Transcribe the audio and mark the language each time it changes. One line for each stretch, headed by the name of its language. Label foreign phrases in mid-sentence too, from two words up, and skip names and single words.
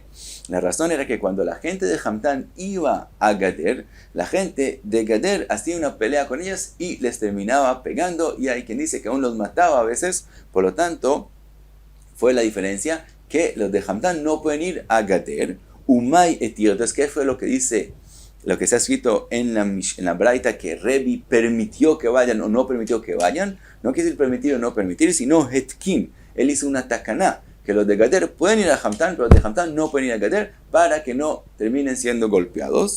Spanish: La razón era que cuando la gente de Hamtan iba a Gader, la gente de Gader hacía una pelea con ellas y les terminaba pegando, y hay quien dice que aún los mataba a veces. Por lo tanto, fue la diferencia que los de Hamtan no pueden ir a Gader.
Aramaic: ומאי התיר.
Spanish: Entonces, ¿qué fue lo que dice? Lo que se ha escrito en la Braita, que Rebi permitió que vayan o no permitió que vayan, no quiere decir permitir o no permitir, sino hetkin. Él hizo una takaná, que los de Gader pueden ir a Hamtan, pero los de Hamtan no pueden ir a Gader, para que no terminen siendo golpeados.